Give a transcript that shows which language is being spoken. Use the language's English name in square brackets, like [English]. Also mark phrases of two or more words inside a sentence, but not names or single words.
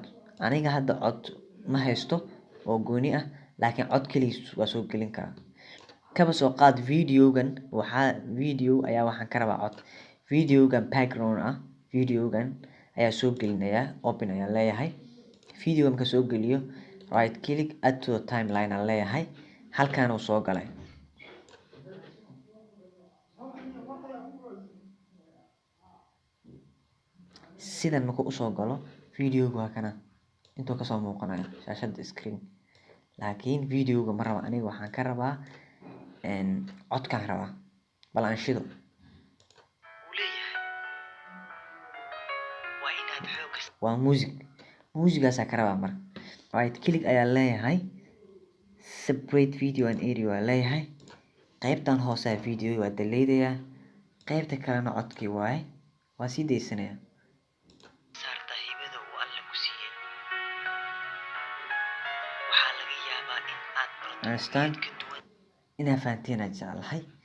[Somali] Aniga hadda cod ma haysto oo gooni ah, laakiin cod kaligiis waa soo gelin karaa. Kaba soo qaad videogan, video ayaa waxaan ka rabaa cod. Videogan background ah, videogan ayaa soo gelinayaa, open ayaan leeyahay. Video marka soo geliyo, [English] right click, add to timeline [Somali] aan leeyahay. Halkaan uu soo galay. Sidan marka uu soo galo, videoga waa kana intuu ka soo muuqanayo shaashada screen. Laakiin videoga ma raba, aniga waxaan ka rabaa codkaan rabaa. Bal aan shido. Waa music. Musigaas ka rabaa marka. [English] Right click [Somali] ayaa leeyahay. [English] Separate video and audio [Somali] waa leeyahay. Qaybtan hoose video waa deleteyaa. Qaybta kalena codkii waaye. Waa sii deysanayaa. Understand? Inaa fahanteen aan jeclahay.